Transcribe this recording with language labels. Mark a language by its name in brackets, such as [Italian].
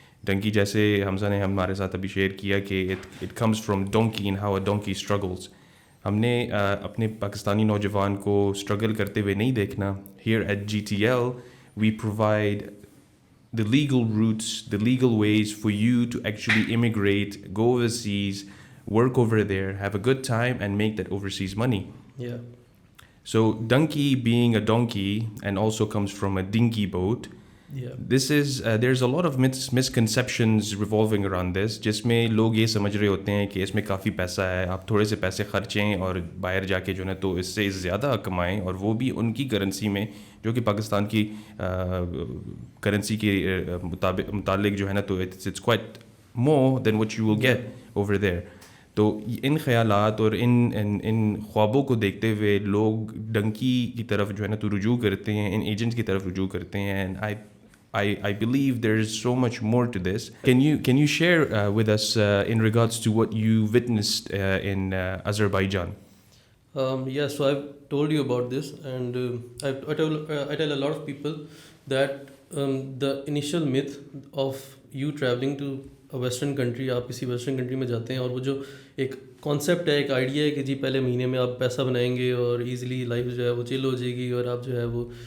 [Urdu] donkey جیسے حمزہ نے ہمارے ساتھ ابھی شیئر کیا کہ [English] it comes from donkey and how a donkey struggles. [Urdu] ہم نے اپنے پاکستانی نوجوان کو اسٹرگل کرتے ہوئے نہیں دیکھنا. [English] Here at GTL we provide the legal routes, the legal ways for you to actually immigrate, go overseas, work over there, have a good time and make that overseas money. Yeah. So donkey being a donkey and also comes from a dinghy boat. Yeah. This is there's a lot of misconceptions revolving around this, [Urdu] جس میں لوگ یہ سمجھ رہے ہوتے ہیں کہ اس میں کافی پیسہ ہے, آپ تھوڑے سے پیسے خرچیں اور باہر جا کے جو ہے تو اس سے زیادہ کمائیں, اور وہ بھی ان کی کرنسی میں جو کہ پاکستان کی کرنسی کے متعلق جو ہے نا تو [English] it's quite more than what you will get over there. [Urdu] تو ان خیالات اور ان خوابوں کو دیکھتے ہوئے لوگ ڈنکی کی طرف جو ہے نا تو رجوع کرتے ہیں, ان ایجنٹس کی طرف رجوع کرتے ہیں. [English] And I believe there is so much more to this. Can you share with us in regards to what you witnessed in Azerbaijan? Yeah, so I've told you about this, and I tell a lot of people that the initial myth of you traveling to a western country, [Urdu] آپ کسی western country میں جاتے ہیں اور وہ جو ایک concept ہے, ایک آئیڈیا ہے کہ جی پہلے مہینے میں آپ پیسہ بنائیں گے اور ایزیلی لائف جو ہے وہ چل ہو جائے گی, اور آپ جو ہے وہ